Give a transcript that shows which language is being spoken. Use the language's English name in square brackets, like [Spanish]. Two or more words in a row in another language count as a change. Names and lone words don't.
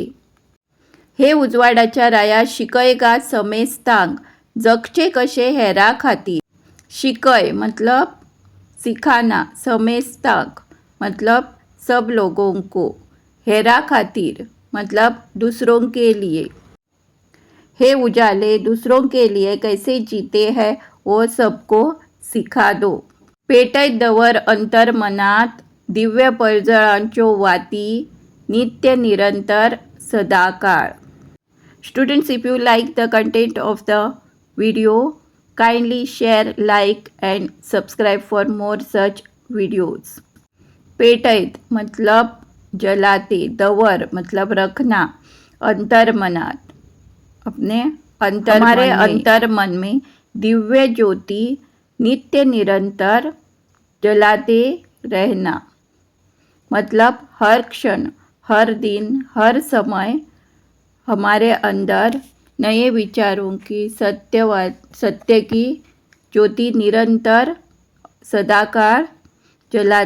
[Konkani] हे उजवाडाच्या राया शिकयगा समेस्तांक, जगचे कशे हेरा खातीर। [Hindi] शिकय मतलब सिखाना, समेस्तांक मतलब सब लोगों को, [Konkani] हेरा खातिर [Hindi] मतलब दूसरों के लिए। हे उजाले दूसरों के लिए कैसे जीते हैं वो सबको सिखा दो। [Konkani] पेटैत दवर अंतर मनात दिव्य पळजळांच्यो वाती, नित्य निरंतर सदाकाळ। [English] Students, if you like the content of the video, kindly share, like and subscribe for more such videos. [Hindi] पेटैत मतलब जलाते, दवर मतलब रखना, [Konkani] अंतर मनात [Hindi] अपने अंतर हमारे अंतर मन में दिव्य ज्योति नित्य निरंतर जलाते रहना मतलब हर क्षण, हर दिन, हर समय हमारे अंदर नए विचारों की सत्य की ज्योति निरंतर सदाकाळ जलाते रखना।